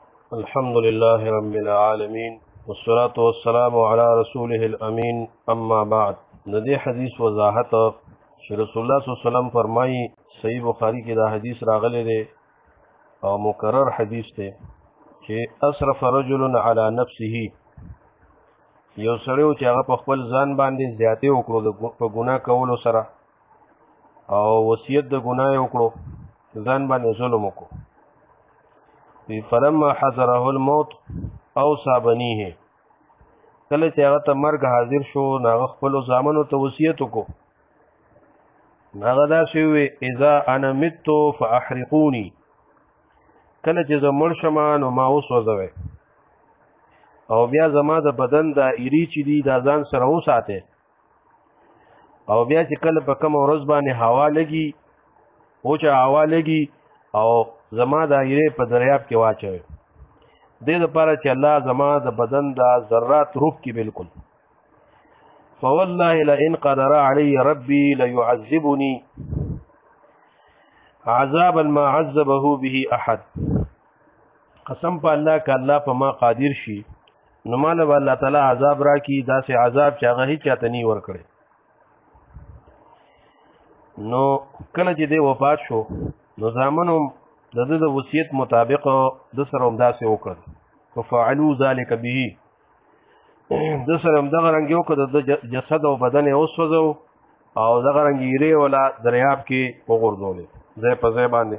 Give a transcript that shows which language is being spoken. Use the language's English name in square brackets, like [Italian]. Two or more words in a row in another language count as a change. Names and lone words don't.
[Arabic] الحمد لله رب العالمين والصلاة والسلام على رسوله الأمين اما بعد. [Pashto] ندی حدیث وضاحت چې رسول الله [Arabic] صلی الله علیه وسلم [Pashto] فرمایي صحیح بخاری کې دا حدیث راغلی دی او مکرر حدیث دی چې [Arabic] اسرف رجل على نفسه، [Pashto] یو سړی چې هغه په خپل ځان باندې زیاتې وکړو په ګناه کولو سره او وصیت د ګناه وکړو، ځان باندې ظلم وکړو. [Arabic] فلما حضره الموت اوصى بنيه، [Pashto] کله چې هغه ته مرګ حاضر شو نو هغه خپلو زامنو ته وصیت وکړو. هغه داسې ووی [Arabic] اذا انا مت فاحرقوني، [Pashto] کله چې زه مړ شم نو ما وسوځوئ او بیا زما د بدن دا ایري چې دي دا ځان سره وساتئ، او بیا چې کله په کومه ورځ باندې هوا لګي وچه هوا لګي او زما دا ایرې په دریاب کې واچوي، دې دپاره چې الله زما د بدن دا ذرات روح کې بالکل. [Arabic] فوالله لئن قدر علی ربی لیعذبنی عذابا ما عذبه به احد، [Pashto] قسم په الله که الله په ما قادر شي نو ماله به الله تعالی عذاب راکړي، داسې عذاب چې هغه هیچ چاته نه ورکړی. نو کله چې دی وفات شو نو زامنو د ده د وصیت مطابق د سره همداسې وکړل، [Arabic] ففعلوا ذلک به، [Pashto] د سره همدغه رنګ یې وکړه، د جسد او بدن یې وسوځو او دغه رنګ ایرې ولا دریاب کې وغورځولې ځای په ځای باندې.